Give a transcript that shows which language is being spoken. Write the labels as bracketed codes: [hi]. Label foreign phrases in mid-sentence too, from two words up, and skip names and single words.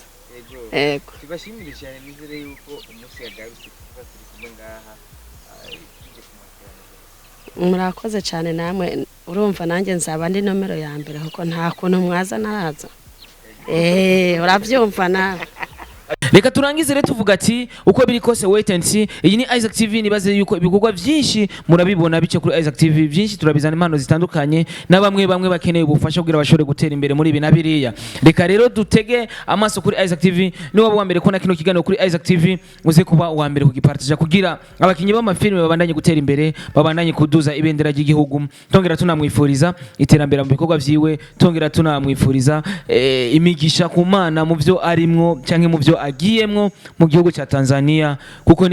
[rn] yego tubashimire cyane nizere yuko umunsi yagarutse kuva turi kumwe ngaha murakoze cyane namwe urumva nanjye nzaba ndi nomero ya mbere kuko nta kuntu mwaza naraza urabyumva nawe reka turangize rero tuvuga ati uko biri kose [en] wait and see [rn] iyi ni Isaac TV nibaze yuko ibikorwa byinshi murabibona bice kuri Isaac TV byinshi turabizana impano zitandukanye na bamwe bakeneye ubufasha kugira bashobore gutera imbere muri ibi nabiriya reka rero dutege amaso kuri Isaac TV ni waba wa mbere ko na kino kiganiro kuri Isaac TV uze kuba uwa mbere kugipartage kugira abakinyi b'amafilme babandanye gutera imbere babandanye kuduza ibendera ry'igihugu tongera tunamwifuriza iterambere mu bikorwa byiwe tongera tunamwifuriza imigisha ku Mana mu byo arimwo canke mu byo agiyemwo mu gihugu cya Tanzania kuko ni